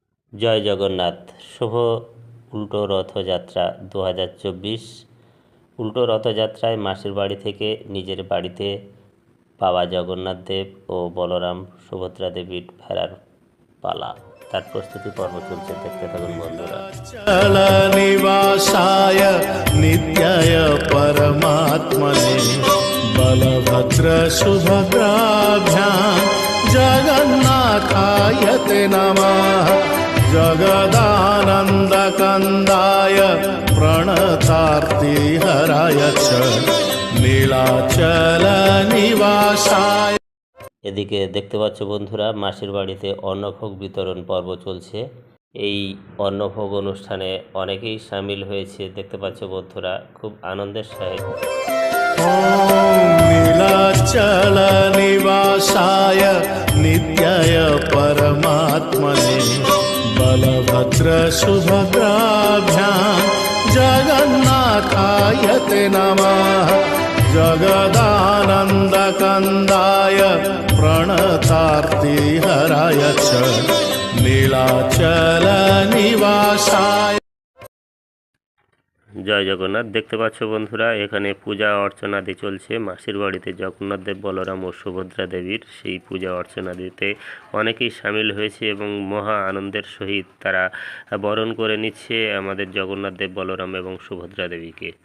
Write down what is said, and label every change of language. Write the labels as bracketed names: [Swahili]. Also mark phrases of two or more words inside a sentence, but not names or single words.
[Bangla] জয় জগন্নাথ। শুভ উল্টো রথযাত্রা 2024। উল্টো রথযাত্রায় মাসির বাড়ি থেকে নিজের বাড়িতে বাবা জগন্নাথ দেব ও বলরাম সুভদ্রা দেবীর ফেরার পালা, তার প্রস্তুতি পর্ব চলছে। দেখতে থাকুন বন্ধুরা। [Sanskrit] নিবাসায় নিত্যায় পরমাত্মনে বলভদ্র সুভদ্রাভ্যাম জগন্নাথায় তে নমঃ। জগদানন্দকন্দায় প্রণতার্তি হরায় চ নীলাচল নিবাসায়। [Bangla] এদিকে দেখতে পাচ্ছ বন্ধুরা, মাসির বাড়িতে অন্নভোগ বিতরণ পর্ব চলছে। এই অন্নভোগ অনুষ্ঠানে অনেকেই সামিল হয়েছে। দেখতে পাচ্ছ বন্ধুরা, খুব আনন্দের সহিত। [Sanskrit] নীলাচল নিবাসায় নিত্যায় পরমাত্মনে বলভদ্র সুভদ্রাভ্যাম জগন্নাথায় তে নমঃ। জগদানন্দকন্দায় প্রণতার্তি হরায় চ নীলাচল নিবাসায়। [Bangla] জয় জগন্নাথ। দেখতে পাচ্ছ বন্ধুরা, এখানে পূজা অর্চনাদি চলছে মাসির বাড়িতে জগন্নাথ দেব, বলরাম ও সুভদ্রা দেবীর। সেই পূজা অর্চনাদিতে অনেকেই সামিল হয়েছে এবং মহা আনন্দের সহিত তারা বরণ করে নিচ্ছে আমাদের জগন্নাথ দেব, বলরাম এবং সুভদ্রা দেবীকে।